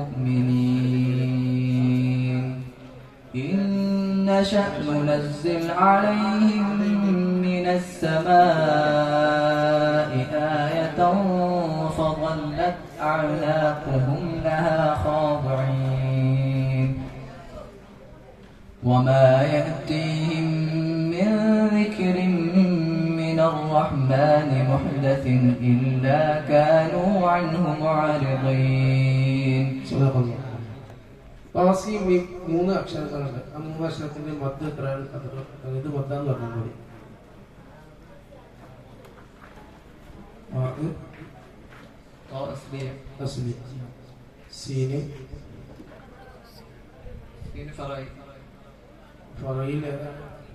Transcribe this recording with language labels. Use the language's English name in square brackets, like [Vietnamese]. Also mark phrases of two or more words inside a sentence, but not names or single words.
[Arabic] مؤمنين إن نشأ ننزل عليهم من السماء آية فظلت أعناقهم لها خاضعين وما يأتيهم من ذكر من الرحمن محدث إلا كانوا عنه معرضين. [Malayalam] മൂന്ന് അക്ഷരങ്ങളുണ്ട്. ആ മൂന്ന് അക്ഷരത്തിന്റെ മധ്യ എത്രയാണ്? ഇത് മദ്ദാന്ന് പറഞ്ഞാൽ മതി. സീന് ഫറയിൽ ഏതാണ്?